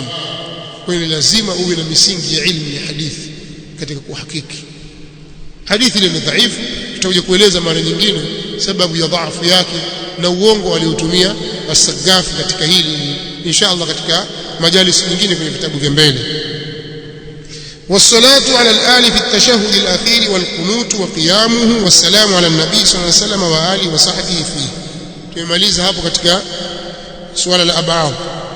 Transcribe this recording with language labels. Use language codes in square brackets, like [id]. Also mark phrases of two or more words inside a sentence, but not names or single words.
[sw] Kwa hiyo lazima uwe na misingi ya ilmu ya hadithi katika kuhakiki. Hadithi ile ni dhaifu, tutakuja kueleza mara nyingine sababu ya dhaifu yake na uongo aliotumia as-Sagafi katika hili insha Allah katika majalis nyingine kwenye vitabu vya mbele. [ar] والصلاه على الآل في التشهد الأخير والقنوت وقيامه والسلام على النبي صلى الله عليه وسلم وآله وصحبه فيه. [sw] tumemaliza hapo katika swala la ab'ad.